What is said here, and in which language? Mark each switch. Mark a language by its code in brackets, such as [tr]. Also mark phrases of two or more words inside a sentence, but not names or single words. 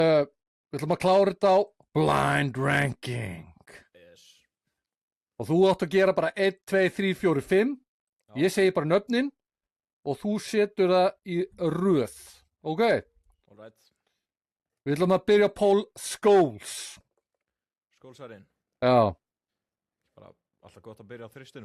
[is] Við ætlum að klára þetta á blind ranking. Yes. Og þú átt að gera bara 1, 2, 3, 4, 5. Já. Ég segi bara nöfnin og þú setur það í röð. Ok? Alright. Við ætlum að byrja Paul Scholes. Skólsarinn. Já, Bara alltaf gott að byrja á þristunum.